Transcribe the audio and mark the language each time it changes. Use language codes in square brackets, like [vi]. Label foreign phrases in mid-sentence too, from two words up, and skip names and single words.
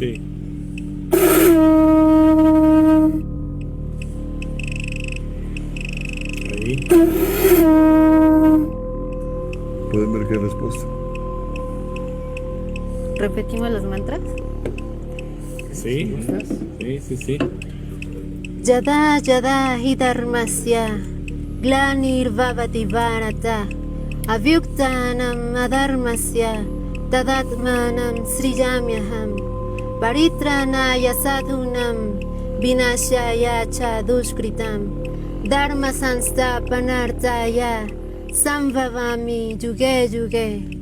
[es] Sí. Ahí. Pueden ver qué respuesta. ¿Repetimos los mantras? Sí, sí. [sa] यदा यदा हि धर्मस्य ग्लानिर्भवति भारत अभ्युत्थानम् अधर्मस्य तदात्मानं सृजाम्यहम् परित्राणाय साधूनां विनाशाय च दुष्कृताम् धर्मसंस्थापनार्थाय सम्भवामि युगे युगे